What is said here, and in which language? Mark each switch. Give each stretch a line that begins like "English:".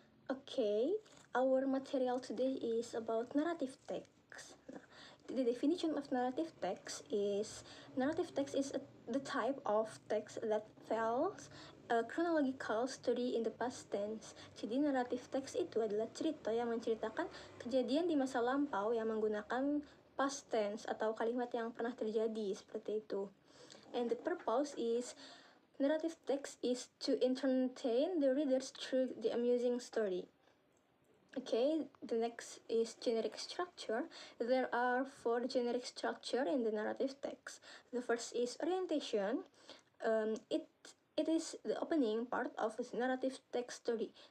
English: Okay, our material today is about narrative text. The definition of narrative text is the type of text that tells a chronological story in the past tense.
Indonesian: Jadi narrative text itu adalah cerita yang menceritakan kejadian di masa lampau yang menggunakan past tense atau kalimat yang pernah terjadi, seperti itu.
English: And the purpose is narrative text is to entertain the readers through the amusing story. Okay, the next is generic structure. There are 4 generic structure in the narrative text. The first is orientation. It is the opening part of the narrative text story.